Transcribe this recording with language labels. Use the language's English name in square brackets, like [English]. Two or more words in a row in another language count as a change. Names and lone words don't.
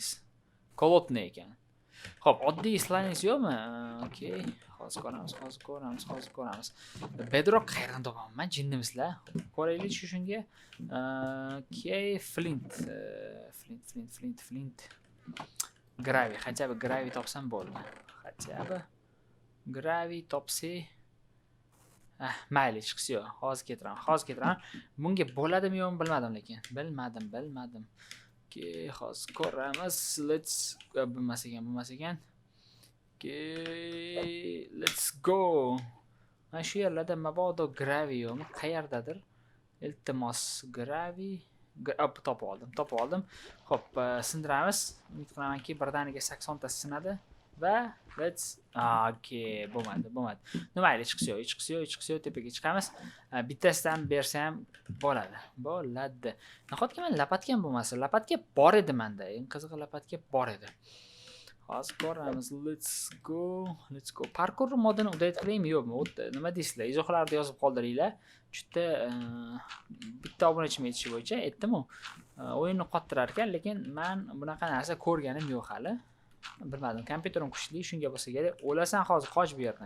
[Uzbek] Kolotniy ekan. Xo'p, oddiy slanic yo'qmi? Hozir ko'ramiz. Bedrock qayerdan topaman? Men jinnimislar. Ko'raylik shunga. Flint. Gravi, [Russian] хотя бы [Uzbek] gravi topsam bo'ldi. Gravi topsa mayli, chiqsa yo'q. Hozir ketiraman. Bunga bo'ladimi yo'qmi bilmadim lekin. Bilmadim. Hozir ko'ramiz. Bo'lmas ekan. [English] Let's go. [Uzbek] Mana shu yerlarda mabodo gravi yo'qmi? Qayerdadir? Iltimos gravi. Topib oldim. Xo'p, sindiramiz. Umid qilamanki, birdaniga 80 ta sinadi va bo'lmadi. Mayli, chiqsa yo'q, tepaga chiqamiz. Bittasidan bersam bo'ladi. Nahotki men lapatkam bo'lmasa, lapatka bor edi menda. Eng qizig'i lapatka bor edi. Hozir ko'ramiz. [English] Let's go. [Uzbek] Parkour modini update qilaymi yo'qmi? Nima deysizlar? Izohlarda yozib qoldiringlar. Juda bitta obunachim yetishi bo'yicha aytdim-ku. O'yinni qottirar ekan, lekin men bunaqa narsa ko'rganim yo'q hali. Bilmadim, kompyuterim kuchli, shunga bo'lsa kerak. O'lasan hozir qoch bu yerdan.